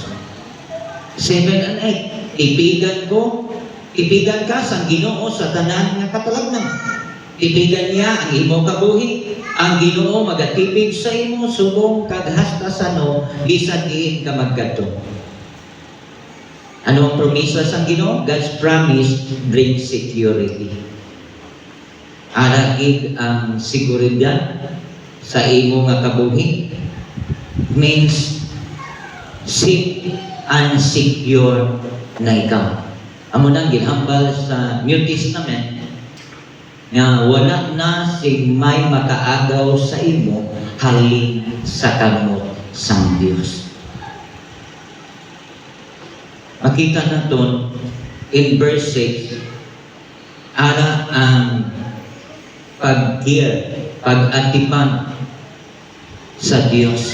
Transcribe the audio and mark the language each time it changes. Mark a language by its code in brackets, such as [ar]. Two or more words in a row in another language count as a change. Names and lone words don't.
[hil] 7 and 8, ipigan ka sa Ginoo sa tanan nga katalagnan. Ipigan niya ang imo kabuhi, ang Ginoo magatipig sa imo subong kaghastasano bisan diin ka magkadto. Ano ang promesa sa Ginoo? [en] God's promise brings security. [hil] Aragid ang seguridad sa imo nga kabuhi [en] means safe and secure [hil] na ikaw. Amo nang ginhambal sa New Testament nga wala na sing may makaagaw sa imo halin sa kamot sang Dios. Makita naton in verse 6 ara ang pag-atipan sa Dios.